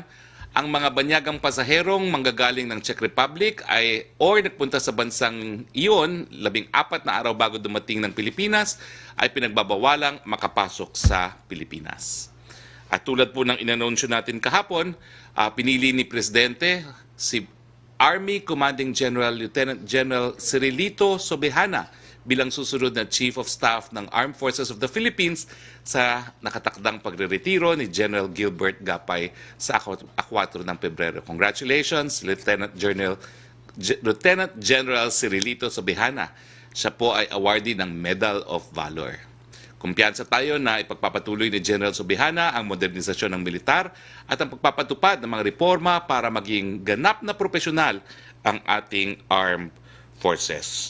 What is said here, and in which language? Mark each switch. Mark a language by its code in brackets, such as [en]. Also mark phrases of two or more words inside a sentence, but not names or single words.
[tl] Ang mga banyagang pasaherong manggagaling ng Czech Republic ay or nagpunta sa bansang iyon 14 na araw bago dumating ng Pilipinas ay pinagbabawalang makapasok sa Pilipinas. At tulad po ng inanunsyo natin kahapon, pinili ni Presidente si Army Commanding General Lieutenant General Cirilito Sobejana bilang susunod na Chief of Staff ng Armed Forces of the Philippines sa nakatakdang pagreretiro ni General Gilbert Gapay sa 4 ng Pebrero. [en] Congratulations, Lieutenant General Cirilito Sobihana. [tl] Siya po ay awardee ng Medal of Valor. Kumpiyansa tayo na ipagpapatuloy ni General Sobihana ang modernisasyon ng militar at ang pagpapatupad ng mga reforma para maging ganap na profesional ang ating [en] armed forces.